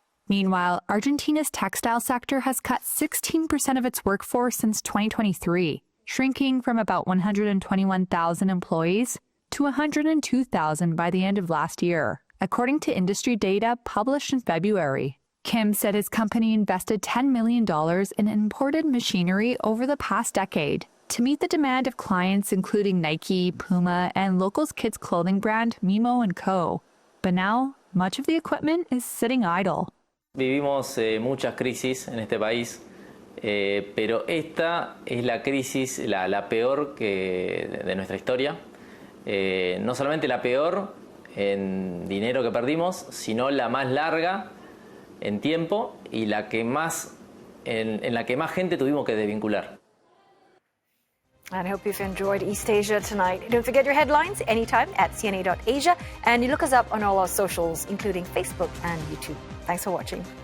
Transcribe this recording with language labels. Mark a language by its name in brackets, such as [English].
[English] Meanwhile, Argentina's textile sector has cut 16% of its workforce since 2023, shrinking from about 121,000 employees to 102,000 by the end of last year, according to industry data published in February. Kim said his company invested $10 million in imported machinery over the past decade to meet the demand of clients including Nike, Puma, and local kids clothing brand Mimo & Co. But now, much of the equipment is sitting idle. [Spanish] Vivimos muchas crisis en este país, pero esta es la crisis la peor de nuestra historia. No solamente la peor en dinero que perdimos, sino la más larga en tiempo y la que más en la que más gente tuvimos que desvincular. [English] And I hope you've enjoyed East Asia tonight. Don't forget your headlines anytime at cna.asia, and you look us up on all our socials, including Facebook and YouTube. Thanks for watching.